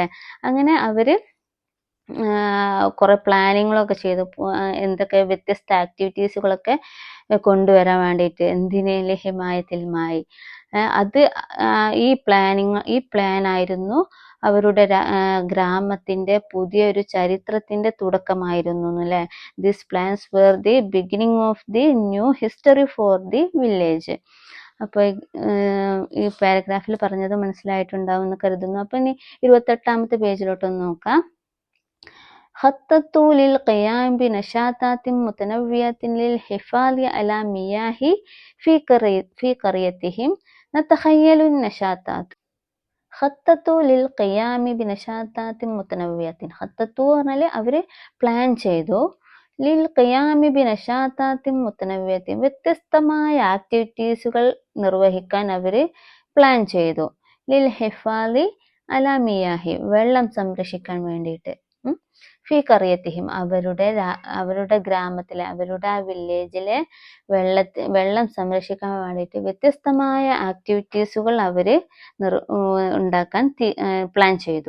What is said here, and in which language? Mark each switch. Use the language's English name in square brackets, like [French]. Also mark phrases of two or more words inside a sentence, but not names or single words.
[Malayalam] അങ്ങനെ അവര് കുറെ പ്ലാനിങ്ങളൊക്കെ ചെയ്തു, എന്തൊക്കെ വ്യത്യസ്ത ആക്ടിവിറ്റീസുകളൊക്കെ കൊണ്ടുവരാൻ വേണ്ടിയിട്ട്. എന്തിനേല് ഹിമായത്തിൽ മായി, അത് ഈ പ്ലാൻ ആയിരുന്നു അവരുടെ ഗ്രാമത്തിന്റെ പുതിയൊരു ചരിത്രത്തിന്റെ തുടക്കമായിരുന്നു അല്ലേ. [English] This plans were the beginning of the new history for the village. [Malayalam] അപ്പോൾ ഈ പാരഗ്രാഫിൽ പറഞ്ഞത് മനസ്സിലായിട്ടുണ്ടാവും എന്ന് കരുതുന്നു. അപ്പൊ ഇനി 28ാമത്തെ പേജിലോട്ടൊന്ന് നോക്കാം. [Arabic] خططوا للقيام بنشاطات متنوعة للحفاظ على مياه في قريتهم. نتخيل النشاطات. خططوا للقيام بنشاطات متنوعة. [Malayalam] خططوا പറഞ്ഞാൽ അവര് പ്ലാൻ ചെയ്തു. [Arabic] للقيام بنشاطات متنوعة, [Malayalam] വ്യത്യസ്തമായ ആക്ടിവിറ്റീസുകൾ നിർവഹിക്കാൻ അവര് പ്ലാൻ ചെയ്തു. [Arabic] للحفاظ على مياه, [Malayalam] വെള്ളം സംരക്ഷിക്കാൻ വേണ്ടിയിട്ട്. [Arabic] في قريتهم, [Malayalam] അവരുടെ ഗ്രാമത്തിലെ, അവരുടെ ആ വില്ലേജിലെ വെള്ളം സംരക്ഷിക്കാൻ വേണ്ടിയിട്ട് വ്യത്യസ്തമായ ആക്ടിവിറ്റീസുകൾ അവര് ഉണ്ടാക്കാൻ പ്ലാൻ ചെയ്തു.